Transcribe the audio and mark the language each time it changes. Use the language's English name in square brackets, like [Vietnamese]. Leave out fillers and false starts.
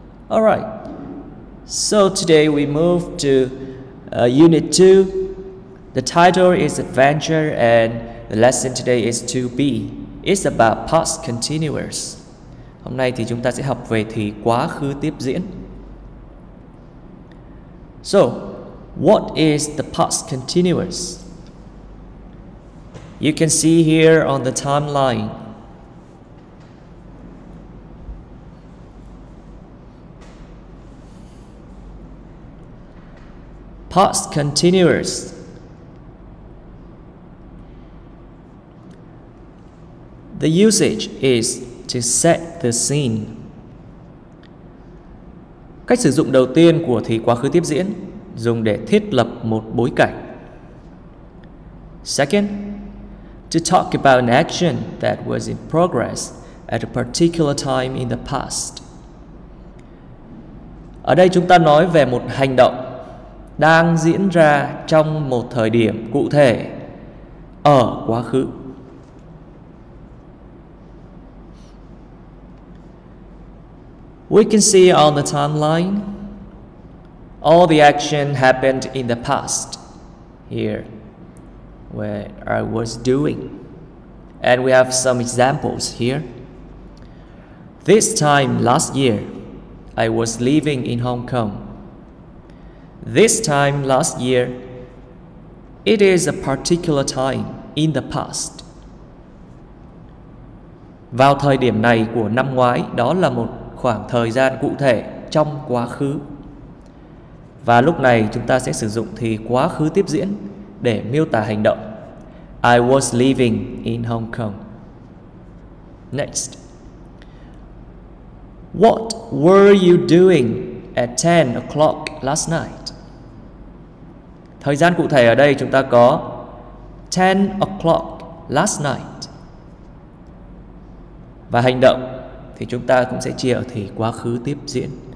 [English] Alright, so today we move to Unit 2. The title is Adventure and the lesson today is 2B. It's about past continuous. [Vietnamese] Hôm nay thì chúng ta sẽ học về thì quá khứ tiếp diễn. [English] So, what is the past continuous? You can see here on the timeline. Past continuous. The usage is to set the scene. [Vietnamese] Cách sử dụng đầu tiên của thì quá khứ tiếp diễn dùng để thiết lập một bối cảnh. [English] Second, to talk about an action that was in progress at a particular time in the past. [Vietnamese] Ở đây chúng ta nói về một hành động đang diễn ra trong một thời điểm cụ thể ở quá khứ. [English] We can see on the timeline all the action happened in the past here, where I was doing. And we have some examples here. This time last year, I was living in Hong Kong. This time last year, it is a particular time in the past. [Vietnamese] Vào thời điểm này của năm ngoái, đó là một khoảng thời gian cụ thể trong quá khứ. Và lúc này chúng ta sẽ sử dụng thì quá khứ tiếp diễn để miêu tả hành động. [English] I was living in Hong Kong. Next. What were you doing at 10 o'clock last night? [Vietnamese] Thời gian cụ thể ở đây chúng ta có [English] 10 o'clock last night. [Vietnamese] Và hành động thì chúng ta cũng sẽ chia ở thì quá khứ tiếp diễn.